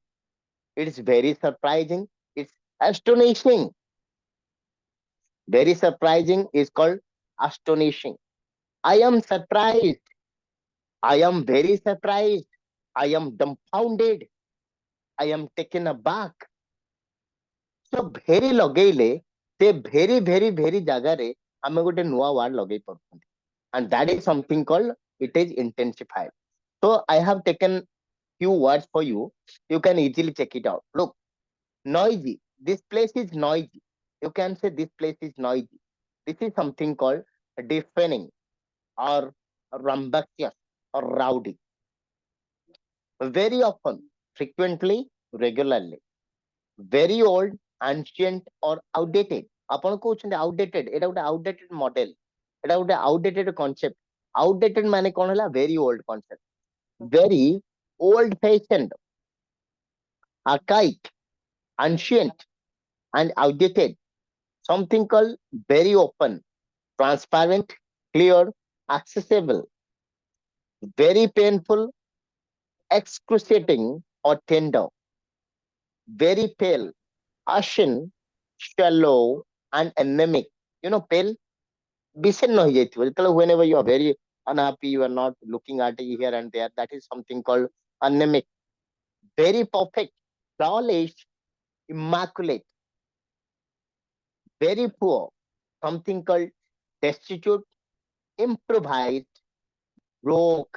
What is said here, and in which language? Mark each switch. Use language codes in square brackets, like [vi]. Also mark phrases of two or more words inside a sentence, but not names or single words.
[en] It is very surprising. It's astonishing. Very surprising is called astonishing. I am surprised. I am very surprised. I am dumbfounded. I am taken aback. [or] So very ଲଗେଇଲେ ସେ very ଜାଗାରେ ଆମେ ଗୋଟେ ନୂଆ word ଲଗେଇ ପାରୁଛନ୍ତି, [en] and that is something called, it is intensified. So I have taken few words for you. You can easily check it out. Look, noisy. This place is noisy. You can say this place is noisy. This is something called deafening or rambunctious or rowdy. Very often, frequently, regularly. Very old, ancient or outdated. [or] ଆପଣ କହୁଛନ୍ତି outdated, ଏଇଟା ଗୋଟେ [en] outdated model, [or] ଏଇଟା ଗୋଟେ [en] outdated concept. [or] Outdated ମାନେ କଣ ହେଲା? [en] Very old concept. Very old fashioned, archaic, ancient and outdated. Something called very open, transparent, clear, accessible. Very painful, excruciating or tender. Very pale, ashen, shallow and anemic. You know, pale, [or] ବିଷଣ୍ଣ ହେଇଯାଇଥିବ ଯେତେବେଳେ, [en] whenever you are very unhappy, you are not looking at it here and there, that is something called anemic. Very perfect, flawless, immaculate. Very poor, something called destitute, improvised, broke.